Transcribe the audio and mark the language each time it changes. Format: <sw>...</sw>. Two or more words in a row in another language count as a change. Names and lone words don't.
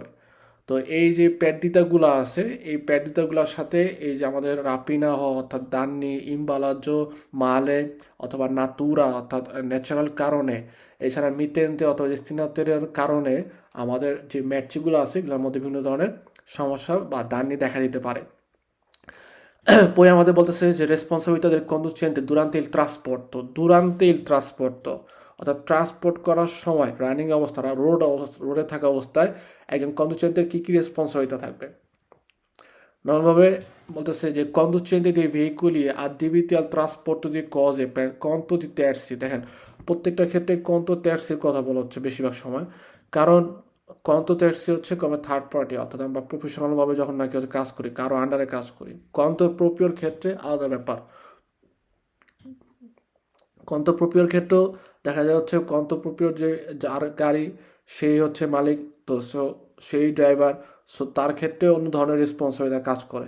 <bn>তো এই যে প্যাডিতাগুলো আছে, এই প্যাডিতাগুলোর সাথে এই যে আমাদের রাপিনা হওয়া অর্থাৎ দান্নি, ইমবালাজ্য, মালে অথবা নাতুরা অর্থাৎ ন্যাচারাল কারণে, এছাড়া মিতেন্তে অথবা ডেস্টিনাতের কারণে আমাদের যে ম্যাটচিগুলো আছে এগুলোর মধ্যে বিভিন্ন ধরনের সমস্যা বা দান্নি দেখা দিতে পারে। Poi আমাদের বলতেছে যে রেসপন্সিবিলিটি</bn> <it>del conducente durante il trasporto,</it> <bn>durante il trasporto অর্থাৎ ট্রান্সপোর্ট করার সময় রানিং অবস্থা রোডে থাকা অবস্থায় একজন কন্ডুচেন্টের কী কী রেসপন্সিবিলিটি থাকবে। নর্মালভাবে বলতেছে যে</bn> <it>conducente dei veicoli adibiti al trasporto di cose per conto di terzi,</it> <bn>দেখেন প্রত্যেকটা ক্ষেত্রে কন্তো terziর কথা বলা হচ্ছে বেশিরভাগ সময়, কারণ কন্ত্রোতের্সি হচ্ছে কবে</bn> <en>third party,</en> <bn>অর্থাৎ আমরা প্রফেশনালভাবে যখন নাকি হচ্ছে কাজ করি, কারো আন্ডারে কাজ করি। কন্ত্রপ্রপিওর ক্ষেত্রে আলাদা ব্যাপার। কন্ত্রপ্রপিওর ক্ষেত্রেও দেখা যায় হচ্ছে কন্ত্রপ্রপিওর যে যার গাড়ি সেই হচ্ছে মালিক, তো সেই ড্রাইভার, তার ক্ষেত্রে অন্য ধরনের রেসপন্সিবিলিটি কাজ করে।</bn>